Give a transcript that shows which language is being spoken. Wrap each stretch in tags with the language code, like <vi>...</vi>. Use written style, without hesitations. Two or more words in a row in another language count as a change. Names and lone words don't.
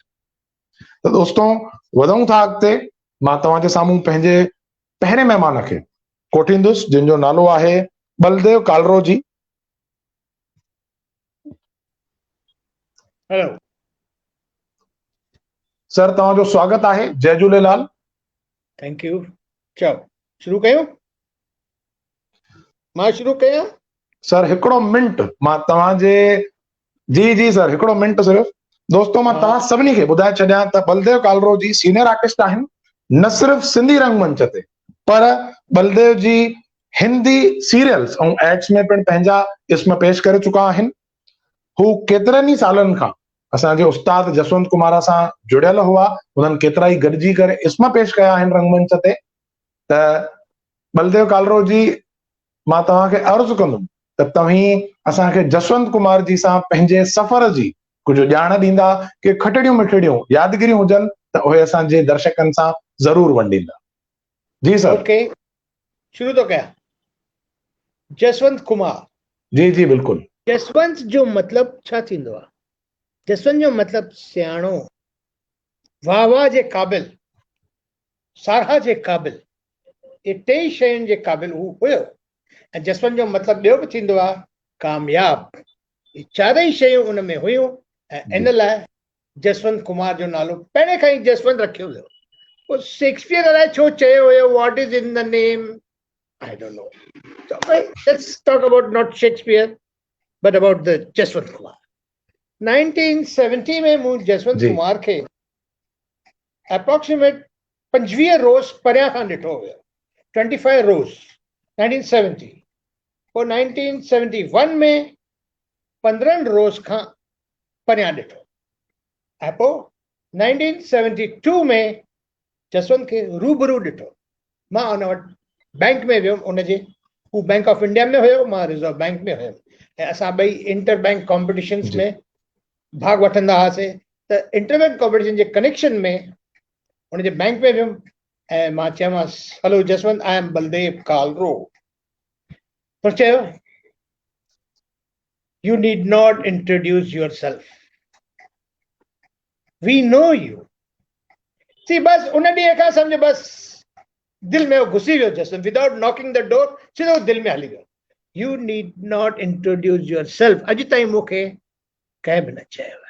<sd>त दोस्तों वधूं था अॻिते। मां तव्हांजे साम्हूं पंहिंजे पहिरें महिमान खे कोठींदुसि, जिन जो नालो आहे बलदेव कालरो जी। हेलो सर, तव्हांजो स्वागत आहे। जय झूलेलाल।</sd> <en>Thank you.</en> <sd>चलो शुरू कयूं? मां शुरू कयां? सर हिकिड़ो मिंट मां तव्हांजे जी जी सर हिकिड़ो मिंट सिर्फ़। दोस्तों मां तव्हां सभिनी खे ॿुधाए छॾियां त बलदेव कालरो जी</sd> <en>senior artist</en> <sd>आहिनि, न सिर्फ़ सिंधी रंगमंच ते, पर बलदेव जी</sd> <en>Hindi serials</en> <sd>ऐं एड्स में पिणु पंहिंजा इस्म पेश करे चुका आहिनि। हू केतिरनि ई सालनि खां असांजे उस्ताद जसवंत कुमार सां जुड़ियल हुआ। उन्हनि केतिरा ई गॾिजी करे इस्म पेश कया आहिनि रंगमंच ते। त बलदेव कालरो जी, मां तव्हांखे अर्ज़ु कंदुमि त तव्हीं असांखे जसवंत कुमार जी सां पंहिंजे सफ़र जी कुझु ॼाण ॾींदा कि खटड़ियूं मिठड़ियूं यादगिरियूं हुजनि त उहे असांजे दर्शकनि सां ज़रूर वंडींदा। जी सर। ओके, शुरू तो कयां? जसवंत कुमार। जी जी बिल्कुलु। जसवंत जो मतिलबु छा थींदो आहे? जसवंत जो मतिलबु सियाणो, वाह वाह जे क़ाबिल, साराह जे क़ाबिल, ये टे शयुनि जे क़ाबिल हू हुयो। ऐं जसवंत जो मतिलबु ॿियो बि थींदो आहे कामयाब। ये चारई शयूं उन में हुयूं ऐं इन लाइ जसवंत कुमार जो नालो पहिरें खां ई जसवंत रखियो वियो। पोइ शेक्सपियर अलाए छो चयो हुयो</sd> <en>What is in the name, I don't know. So let's talk about not Shakespeare but about the जसवंत कुमार।</en> <sd>1970 में मूं जसवंत जी। कुमार खे अप्रोक्सीमेट 25 रोज़ परियां खां ॾिठो हुयो, 25 रोज़ 1970। पोइ 1971 में 15 रोज़ खां परियां ॾिठो ऐं पोइ 1972 में जसवंत खे रूबरू ॾिठो। मां उन वटि बैंक में वियुमि, उनजे हू बैंक ऑफ इंडिया में हुयो, मां रिजर्व बैंक में हुयुमि ऐं असां ॿई</sd> <en>inter bank competitions</en> <sd>जी। में भाग वठंदा हुआसीं। त</sd> <en>inter bank competition</en> <sd>जे कनेक्शन में उनजे बैंक में वियुमि ऐं मां चयोमांसि</sd> <en>Hello Jaswant, I am Baldev Kalro. तो चयो You need not introduce yourself, we know you.</en> <sd>सी बस उन ॾींहं खां सम्झ बस दिल में वो घुसी वियो जसवंत,</sd> <en>without knocking the door</en> <sd>सिधो दिल में हली वियो।</sd> <en>You need not introduce yourself,</en> <sd>अॼु ताईं मूंखे कंहिं बि न चयो आहे।</sd>